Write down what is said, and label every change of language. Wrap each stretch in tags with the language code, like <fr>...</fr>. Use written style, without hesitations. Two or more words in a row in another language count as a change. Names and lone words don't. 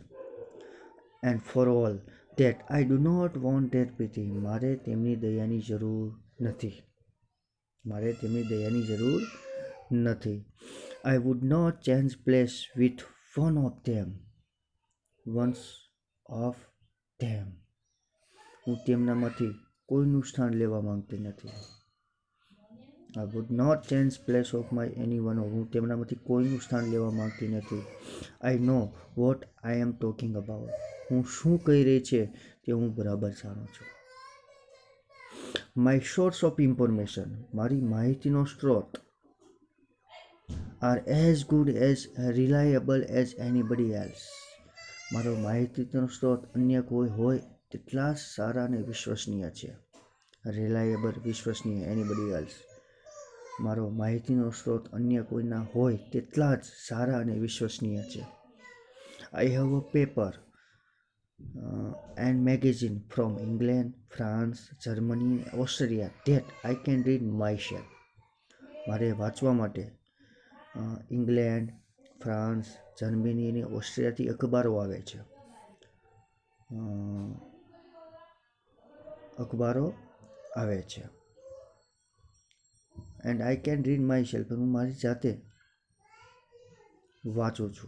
<en>and for all that I do not want their pity,</en> <gu>મારે તેમની દયાની જરૂર નથી, મારે તેમની દયાની જરૂર નથી.</gu> <en>I would not change place with one of them,</en> <gu>હું તેમનામાંથી કોઈનું સ્થાન લેવા માંગતી નથી.</gu> <en>I would not change place of my anyone.</en> <gu>હું તેમનામાંથી કોઈનું સ્થાન લેવા માંગતી નથી.</gu> <en>I know what I am talking about.</en> <gu>હું શું કહી રહી છે તે હું બરાબર જાણું છું.</gu> <en>My source of information,</en> <gu>મારી માહિતીનો સ્ત્રોત,</gu> <en>are as good as reliable as anybody else.</en> <gu>મારો માહિતીનો સ્ત્રોત અન્ય કોઈ હોય તેટલા જ સારા અને વિશ્વસનીય છે.</gu> <en>રિલાયેબલ, વિશ્વસનીય, anybody else.</en> <gu>મારો માહિતીનો સ્ત્રોત અન્ય કોઈના હોય તેટલા જ સારા અને વિશ્વસનીય છે.</gu> <en>I have a paper and magazine from England, France, Germany, Austria that I can read myself.</en> <gu>મારે વાંચવા માટે ઇંગ્લેન્ડ, ફ્રાન્સ, જર્મની અને ઓસ્ટ્રેલિયાથી અખબારો આવે છે.</gu> <en>and I can read my self,</en> <gu>હું મારી જાતે વાંચું છું.</gu>